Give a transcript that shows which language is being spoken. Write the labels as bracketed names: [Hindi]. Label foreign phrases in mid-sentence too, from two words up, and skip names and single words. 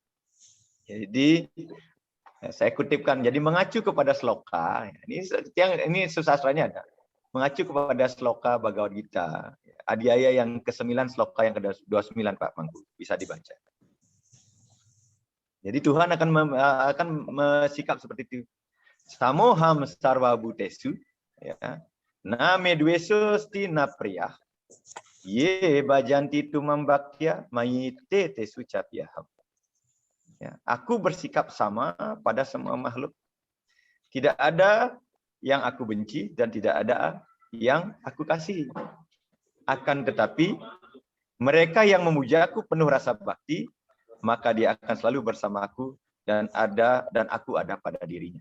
[Indonesian] Jadi saya kutipkan, jadi mengacu kepada sloka. Ini susastranya ada. Mengacu kepada sloka Bhagavad Gita. Adhyaya yang ke-9 sloka yang ke-29 Pak Mangku bisa dibaca. Jadi Tuhan akan bersikap seperti itu. [Sanskrit] समोऽहं सर्वभूतेषु ya. न मे द्वेष्योऽस्ति न प्रियः। ये भजन्ति तु मां भक्त्या मयि ते तेषु चाप्यहम्. [Indonesian] Ya, aku bersikap sama pada semua makhluk. Tidak ada yang aku benci dan tidak ada yang aku kasih. Akan tetapi mereka yang memujaku penuh rasa bakti, maka dia akan selalu bersamaku dan aku ada pada dirinya.